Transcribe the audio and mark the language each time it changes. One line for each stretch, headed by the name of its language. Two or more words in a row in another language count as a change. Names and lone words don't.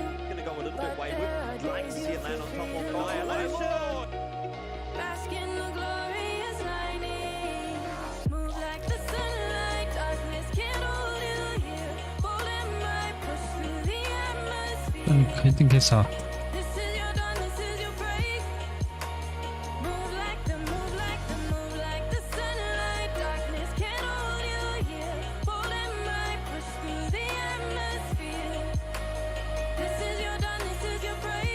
English: Gonna go a little bit wayward. Like to see it land on top of Annihilation. Bask in the glorious lightning. Move like the sunlight, darkness can't hold you here. Bold and bright, push through the atmosphere.
Mongolian: Хэдэн кейс аа.
English: This is your dawn, this is your break. Move like the sunlight, darkness can't hold you here. Bold and bright, push through the atmosphere. This is your dawn, this is your break.